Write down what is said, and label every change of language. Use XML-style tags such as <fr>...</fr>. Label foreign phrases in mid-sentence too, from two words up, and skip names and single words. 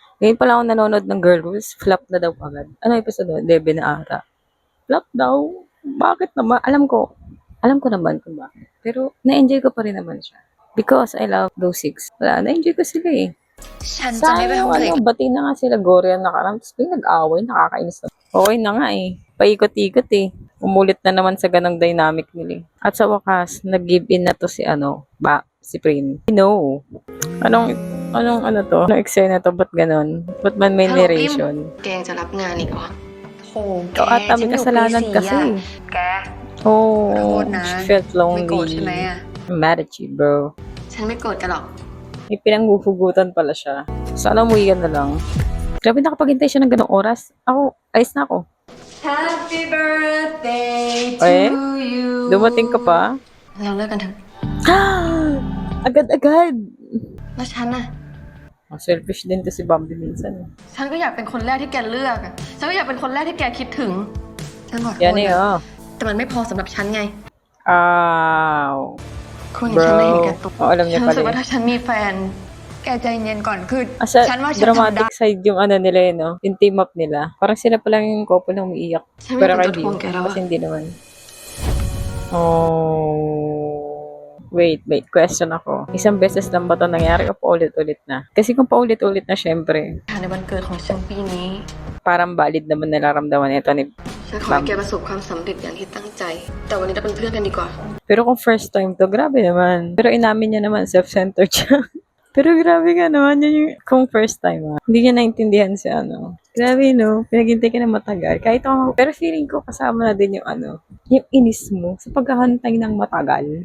<tl>Ngayon pala ako nanonood ng Girl Rules, flop na daw agad. Ano episode 11 na ata? Flop daw? Bakit naman? Alam ko naman kung bakit. Pero na-enjoy ko pa rin naman siya.</tl> <en>Because I love those six.</en> <tl>Wala, na-enjoy ko sila eh.</tl> <th>ฉันจะไม่ไปห้องเธออีก</th> <tl>bati na nga sila Gory ang nakaraan. Tapos biglang nag-away, nakakainis na. Okay na nga eh. Paikot-ikot eh. Umulit na naman sa ganang dynamic nila eh. At sa wakas, nag-give in na to si si Prim. No. Anong to? Anong eksena to? Ba't ganon? Ba't man may</tl> <th>ฮัลโหลพิม</th> <tl>narration?</tl> <th>แกยังจะรับงานอีกเหรอโหแก</th> <tl>Ikaw ata</tl> <th>ฉั</th> <tl>may</tl> <th>นอยู่ปี</th> <tl>kasalanan</tl> <th>สี่</th> <tl>kasi.</tl> <th>อะแก Oh, ขอโทษนะ</th> <en>she felt</en> <th>ไม่โกรธใช่ไหม</th> <en>lonely. อะ I'm mad at you, bro.</en> <th>ฉันไม่โกรธกันหรอก</th> <tl>May pinanghuhugutan pala siya. Sana umuwi ka na lang. Grabe nakapagintay siya ng ganong oras. Ayos na ako.</tl> <en>Happy birthday to Eh? you</en> <tl>Dumating ka pa?</tl> <th>เราเลิกกันเถอะ</th> <tl>Agad-agad!</tl> <th>แล้วฉันน่ะ</th> <tl>Selfish din to si Bambi minsan.</tl> <th>ฉันก็อยากเป็นคนแรกที่แกเลือกอะฉันก็อยากเป็นคนแรกที่แกคิดถึงฉันขอโทษ</th> <tl>Yan eh,</tl> <th>นะ oh. แต่มันไม่พอสำหรับฉันไง Ow. คนอย่างฉันไม่เห็นแกตัว</th> <tl>Oh, alam</tl> <th>ฉั</th> <tl>niya</tl> <th>นรู้สึก</th> <tl>pala</tl> <th>ว่า</th> <tl>eh.</tl> <th>ถ้าฉันมีแฟน แกใจเย็นก่อนคือ</th> <tl>Asa,</tl> <th>ฉันว่าฉันทำได้</th> <en>dramatic side</en> <tl>yung nila eh, no? Yung team up nila. Parang sila pa lang yung couple na umiiyak.</tl> <th>ฉันไม่</th> <tl>Pero</tl> <th>เป็น</th> <tl>kay</tl> <th>ตัวทวง</th> <en>View.</en> <th>แกแล้ว</th> <tl>Kasi</tl> <th>อะ</th> <tl>hindi naman. Oh. Wait. Question ako. Isang beses lang ba ito nangyari o paulit-ulit na? Kasi kung paulit-ulit na, syempre,</tl> <th>ในวันเกิดของฉันปีนี้</th> <tl>parang valid naman nararamdaman ito ni</tl> <th>ฉันขอให้แกประสบความสำเร็จอย่างที่ตั้งใจ แต่วันนี้เราเป็นเพื่อนกันดีกว่า</th> <tl>Pero kung</tl> <en>first time</en> <tl>to, grabe naman. Pero inamin niya naman, self-centered siya. Pero grabe ka naman, yun yung kung</tl> <en>first time</en> <tl>Hindi niya naintindihan si Grabe no, pinaghintay ka na matagal. Kahit ako, pero feeling ko kasama na din yung yung inis mo sa paghahantay ng matagal.</tl>